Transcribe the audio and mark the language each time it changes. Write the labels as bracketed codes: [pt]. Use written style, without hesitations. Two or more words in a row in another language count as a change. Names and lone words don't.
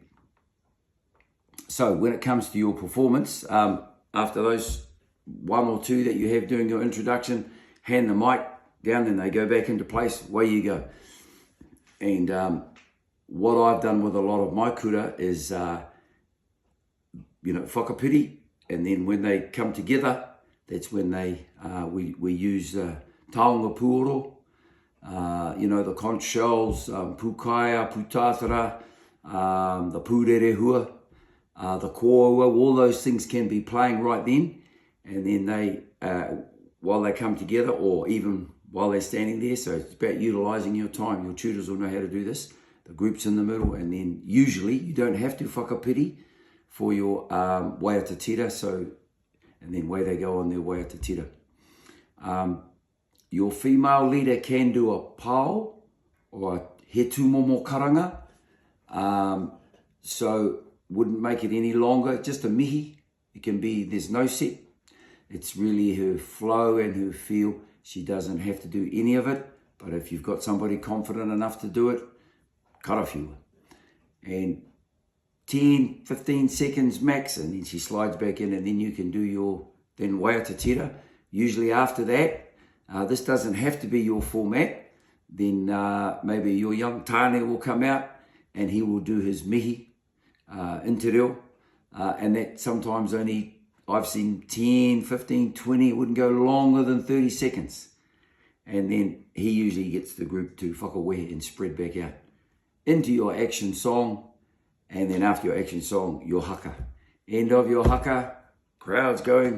[en] So when it comes to your performance, after those one or two that you have doing your introduction, hand the mic down, then they go back into place, away you go. And what I've done with a lot of my kura is, whakapiri, and then when they come together, that's when we use [mi] taonga puoro, [en] the conch shells, pukaia, putatara, the pūrerehua, the kōua, all those things can be playing right then. And then they, while they come together, or even while they're standing there, so it's about utilising your time. Your tutors will know how to do this. The group's in the middle, and then usually you don't have to whakapiri for your [mi] waiata tira, [en] and then way they go on their [mi] waiata tira. [en] Your female leader can do a pao, or a [mi] he tūmomo karanga, [en] so wouldn't make it any longer, just a mihi. It can be, there's no set. It's really her flow and her feel. She doesn't have to do any of it, but if you've got somebody confident enough to do it, karawhiua. And 10, 15 seconds max, and then she slides back in, and then you can do your [mi] waiata tira. [en] Usually after that, this doesn't have to be your format, then maybe your young tāne will come out and he will do his mihi, [mi] inti reo, [en] and that sometimes only, I've seen 10, 15, 20, it wouldn't go longer than 30 seconds. And then he usually gets the group to whakawehe and spread back out into your action song. And then after your action song, your haka. End of your haka, crowd's going.